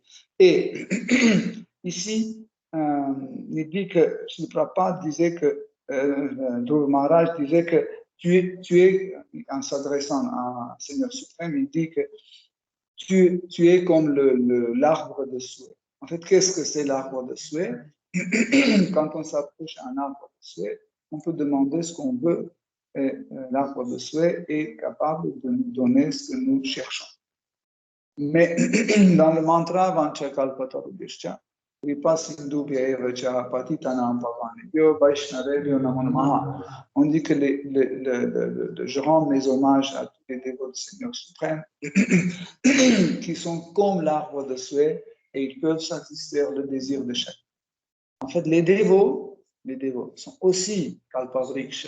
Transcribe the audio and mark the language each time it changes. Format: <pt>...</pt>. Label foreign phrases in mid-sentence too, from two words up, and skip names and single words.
<fr>Et ici, il dit que Srila Prabhupada disait que Dhruva Maharaj disait que tu es, en s'adressant à Seigneur suprême, il dit que tu es comme l'arbre de souhait. En fait, qu'est-ce que c'est l'arbre de souhait? Quand on s'approche à un arbre de souhait, on peut demander ce qu'on veut et l'arbre de souhait est capable de nous donner ce que nous cherchons. Mais dans le mantra</fr> <sa>Vanchakalpatarubhishcha, Kripa Sindhubhya Evacha Patitanam Pavanebhyo Vaishnavebhyo Namo Namaha,</sa> <fr>on dit que je rends mes hommages à tous les dévots du Seigneur suprême qui sont comme l'arbre de souhait et ils peuvent satisfaire le désir de chacun. En fait, les dévots sont aussi Kalpavriksha.</fr>